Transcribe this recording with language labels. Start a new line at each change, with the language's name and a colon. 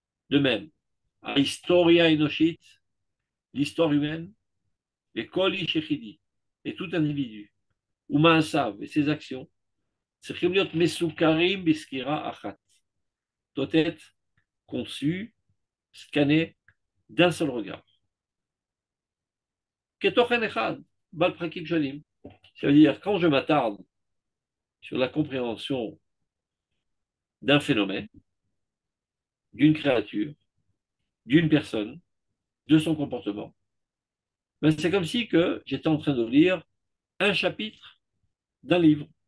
French: De même, à Historia Enoshit, l'histoire humaine, Vechol Ishechidi, et tout individu, ou Maasav et ses actions,
Hebrew: צריכים להיות מסוכרים בסקירה אחת.
French: Doit être conçu, scanné d'un seul regard.
Hebrew: כתוכן אחד, בעל פרקים שונים.
French: Ça veut dire, quand je m'attarde sur la compréhension d'un phénomène, d'une créature, d'une personne, de son comportement, ben c'est comme si que j'étais en train de lire un chapitre d'un livre.